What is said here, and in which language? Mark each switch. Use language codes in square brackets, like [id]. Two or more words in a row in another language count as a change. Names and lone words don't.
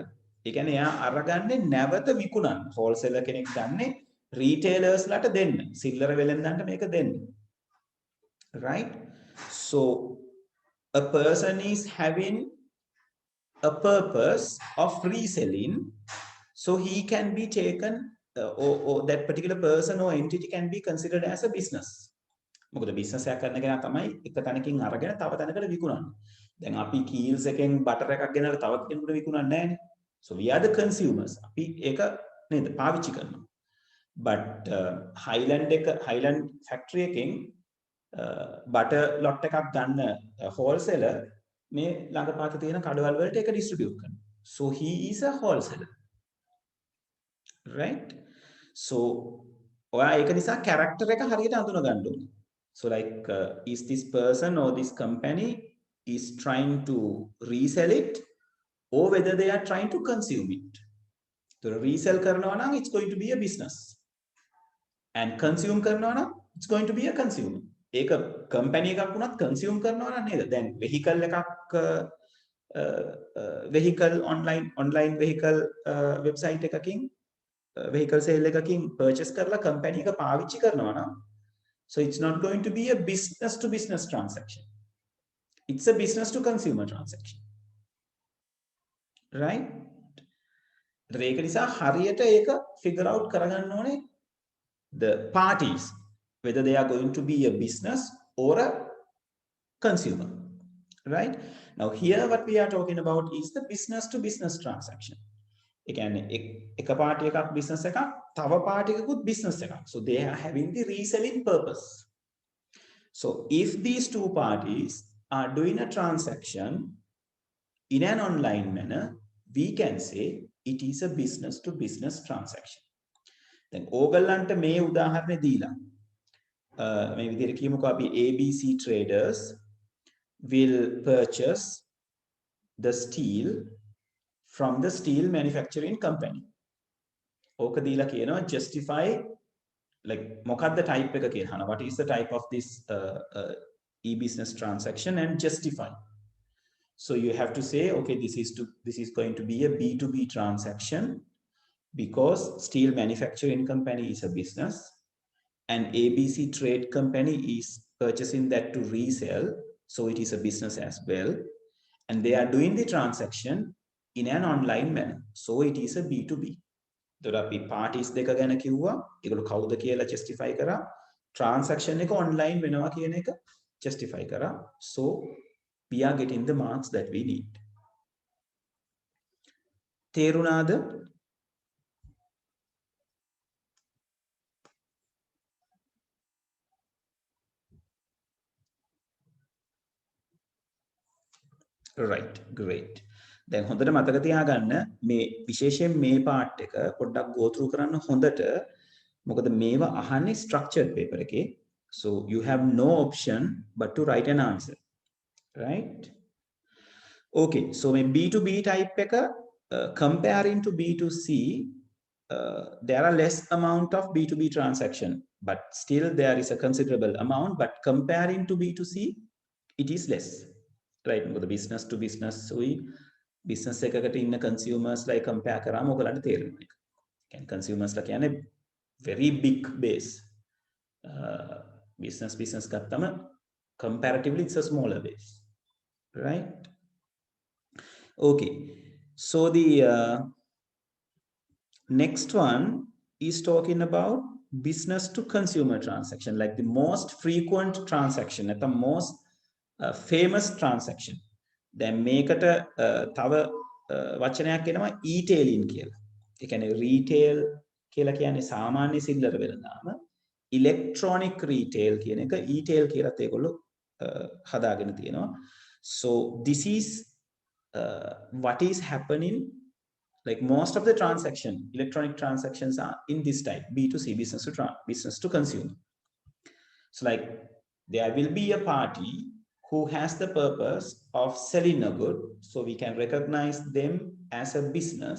[si] ඒ කියන්නේ එයා අරගන්නේ නැවත විකුණන්න. wholesaler කෙනෙක් ගන්නේ retailers ලට දෙන්න. සිල්ලර වෙලෙන්දන්ට මේක දෙන්න. [en] Right? So a person is having a purpose of reselling. So he can be taken, or that particular person or entity can be considered as a business. [si] මොකද business එකක් කරන කෙනා තමයි එක තැනකින් අරගෙන තව තැනකට විකුණන්නේ. දැන් අපි කීල්ස් එකෙන් බටර් එකක් ගෙනල්ලා තව කෙනෙකුට විකුණන්නේ නැහැනේ. [en] So we are the consumers. [si] අපි ඒක නේද පාවිච්චි කරනවා. But Highland factory එකෙන් [en] butter lot [si] එකක් ගන්න wholesaler මේ ළඟපාත තියෙන කඩවල් වලට ඒක distribute කරනවා. [en] So he is a wholesaler. Right? [si] So ඔයා ඒක නිසා character එක හරියට අඳුන ගන්න ඕනේ. [en] So like is this person or this company is trying to resell it or whether they are trying to consume it. So resell [si] කරනවා නම් [en] it's going to be a business. And consume [si] කරනවා නම් [en] it's going to be a consumer. [si] ඒක company එකක් වුණත් consume කරනවා නම් නේද? දැන් vehicle එකක් [en] vehicle online vehicle website [si] එකකින් [en] vehicle sale [si] එකකින් purchase කරලා company එක පාවිච්චි කරනවා නම්, [en] so it's not going to be a business to business transaction. It's a business to consumer transaction. Right? [si] ඒක නිසා හරියට ඒක [en] figure out [si] කරගන්න ඕනේ [en] the parties, whether they are going to be a business or a consumer. Right? Now here what we are talking about is the business to business transaction. [si] ඒ කියන්නේ එක පාටි එකක් business එකක්, තව පාටි එකකුත් business එකක්. [en] So they are having the reselling purpose. So if these two parties are doing a transaction in an online manner, we can say it is a business to business transaction. Then [si] ඕගලන්ට මේ උදාහරණය දීලා මේ විදිහට කියමුකෝ අපි [en] ABC traders will purchase the steel from the steel manufacturing company. [si] ඕක දීලා කියනවා [en] justify like [si] මොකක්ද type එක කියලා. [en] What is the type of this e-business transaction and justify. So you have to say, okay, this is going to be a B2B transaction because steel manufacturing company is a business and ABC trade company is purchasing that to resell. So it is a business as well. And they are doing the transaction in an online manner. So it is a B2B. Therapy parties [si] දෙක ගැන කිව්වා. ඒගොල්ලෝ කවුද කියලා justify කරා. Transaction එක online වෙනවා කියන එක justify කරා. [en] So we are getting the marks that we need. [si] තේරුණාද? [en] Right, great. [si] දැන් හොඳට මතක තියාගන්න මේ විශේෂයෙන් මේ part එක පොඩ්ඩක් [en] go through [si] කරන්න හොඳට. මොකද මේවා අහන්නේ [en] structured paper [si] එකේ. [en] So you have no option but to write an answer. Right? Okay, so මේ B2B type එක comparing to B2C, there are less amount of B2B transaction, but still there is a considerable amount, but comparing to B2C, it is less. Right? Because the business to business, we business එකකට ඉන්න consumers like compare [si] කරාම ඔයගලන්ට තේරෙනවා. [en] කියන්නේ consumers ලා කියන්නේ very big base. Business ගත්තම comparatively it's a smaller base. Right? Okay. So the next one is talking about business to consumer transaction, like the most frequent transaction, at the most famous transaction. [si] Then මේකට තව වචනයක් එනවා e-tailing කියලා. ඒ කියන්නේ retail කියලා කියන්නේ සාමාන්‍ය සිල්ලර වෙළඳාම. [en] Electronic retail [si] කියන එක e-tail කියලාත් ඒගොල්ලෝ හදාගෙන තියෙනවා. [en] So this is what is happening, like most of the electronic transactions are in this type, B2C, business to consumer. So like there will be a party who has the purpose of selling a good, so we can recognize them as a business.